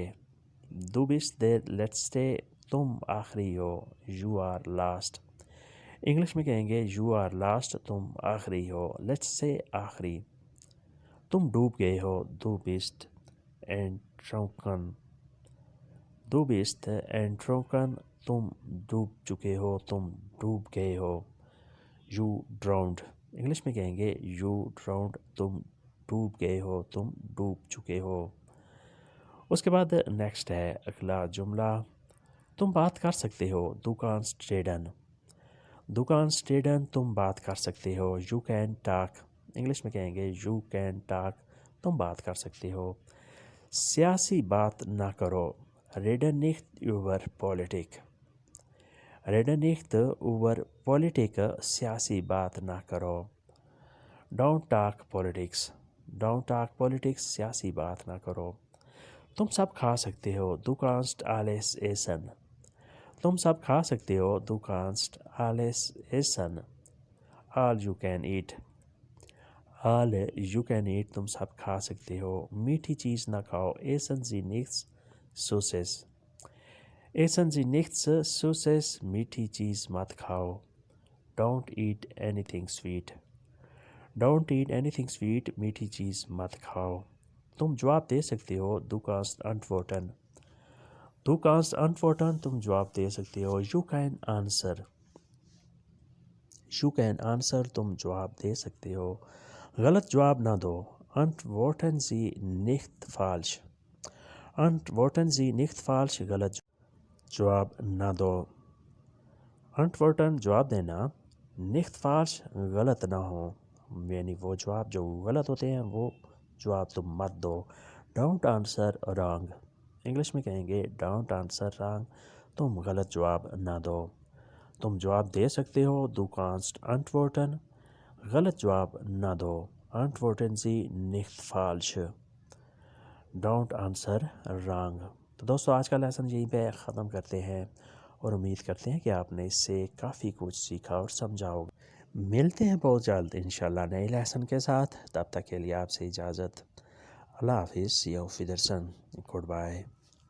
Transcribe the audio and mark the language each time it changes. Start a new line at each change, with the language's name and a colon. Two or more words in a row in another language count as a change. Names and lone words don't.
German: Du bist der Letzte,
Urdu: تم آخری ہو،
English: you are last.
Urdu: انگلش میں کہیں گے
English: you are last,
Urdu: تم آخری ہو، لیٹس سے آخری۔ تم ڈوب گئے ہو،
German: Du bist ertrunken. Du bist ertrunken,
Urdu: تم ڈوب چکے ہو، تم ڈوب گئے ہو.
English: You drowned.
Urdu: انگلش میں کہیں گے
English: you drowned،
Urdu: تم ڈوب گئے ہو، تم ڈوب چکے ہو. اس کے بعد نیکسٹ ہے اگلا جملہ، تم بات کر سکتے ہو.
German: Du kannst reden. Du kannst reden،
Urdu: تم بات کر سکتے ہو.
English: You can talk.
Urdu: انگلش میں کہیں گے
English: you can talk،
Urdu: تم بات کر سکتے ہو. سیاسی بات نہ کرو.
German: Reden nicht über Politik. Reden nicht über Politik،
Urdu: سیاسی بات نہ کرو.
English: Don't talk politics. Don't talk politics،
Urdu: سیاسی بات نہ کرو. تم سب کھا سکتے ہو.
German: Du kannst alles essen.
Urdu: تم سب کھا سکتے ہو.
German: Du kannst alles essen.
English: All you can eat. All you can eat،
Urdu: تم سب کھا سکتے ہو. میٹھی چیز نہ کھاؤ.
German: Essen Sie nichts Süßes. Essen Sie nichts Süßes،
Urdu: میٹھی چیز مت کھاؤ.
English: Don't eat anything sweet. Don't eat anything sweet،
Urdu: میٹھی چیز مت کھاؤ. تم جواب دے سکتے ہو.
German: Du kannst antworten. Du kannst antworten،
Urdu: تم جواب دے سکتے ہو.
English: You can answer. You can answer،
Urdu: تم جواب دے سکتے ہو. غلط جواب نہ دو.
German: Antworten Sie nicht falsch. Antworten Sie nicht falsch،
Urdu: غلط جواب نہ دو. Antworten جواب دینا،
German: nicht falsch
Urdu: غلط نہ ہو، یعنی وہ جواب جو غلط ہوتے ہیں وہ جواب تم مت دو.
English: Don't answer wrong.
Urdu: انگلش میں کہیں گے
English: don't answer wrong،
Urdu: تم غلط جواب نہ دو. تم جواب دے سکتے ہو.
German: Du kannst antworten،
Urdu: غلط جواب نہ دو.
German: Antworten Sie nicht falsch.
English: Don't answer wrong.
Urdu: تو دوستو آج کا لیسن یہیں پہ ختم کرتے ہیں اور امید کرتے ہیں کہ آپ نے اس سے کافی کچھ سیکھا اور سمجھا ہوگا. ملتے ہیں بہت جلد انشاءاللہ نئے لیسن کے ساتھ. تب تک کے لیے آپ سے اجازت. اللہ حافظ.
English: See you
German: auf Wiedersehen.
English: Goodbye.